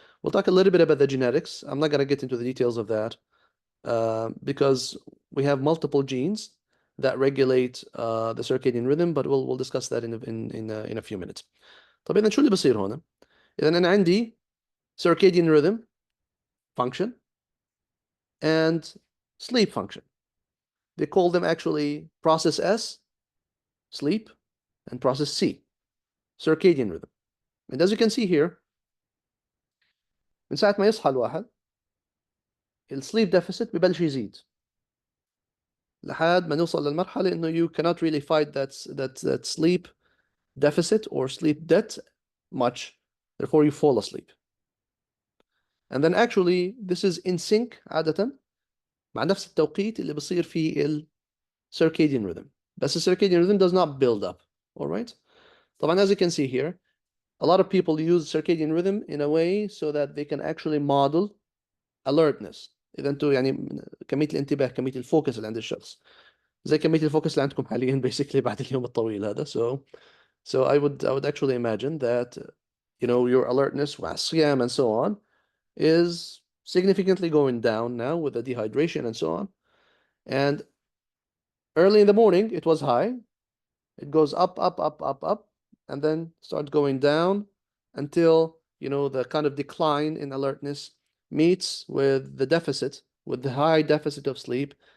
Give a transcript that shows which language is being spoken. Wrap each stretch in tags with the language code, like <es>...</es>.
<en>We'll talk a little bit about the genetics. I'm not going to get into the details of that because we have multiple genes that regulate the circadian rhythm, but we'll discuss that in a few minutes.</en> <ar>طب إذا شو اللي بصير هون؟ إذا أنا عندي</ar> <en>circadian rhythm function and sleep function. They call them actually process S, sleep, and process C, circadian rhythm. And as you can see here,</en> <ar>من ساعة ما يصحى الواحد, السليب deficit ببلش يزيد لحد ما نوصل للمرحلة إنه</ar> <en>you cannot really fight that sleep deficit or sleep debt much, therefore you fall asleep. And then actually this is in sync</en> <ar>عادة مع نفس التوقيت اللي بصير فيه ال</ar> <en>circadian rhythm.</en> <ar>بس</ar> <en>the circadian rhythm does not build up. All right?</en> <ar>طبعا</ar> <en>as you can see here, a lot of people use circadian rhythm in a way so that they can actually model alertness.</en> <ar>إذا أنتم يعني كمية الانتباه, كمية الفوكس اللي عند الشخص زي كمية الفوكس اللي عندكم حاليا basically بعد اليوم الطويل هذا.</ar> <en>So I would actually imagine that your alertness والصيام and so on is significantly going down now with the dehydration and so on. And early in the morning it was high. It goes up, and then starts going down until the kind of decline in alertness meets with the deficit, with the high deficit of sleep.</en>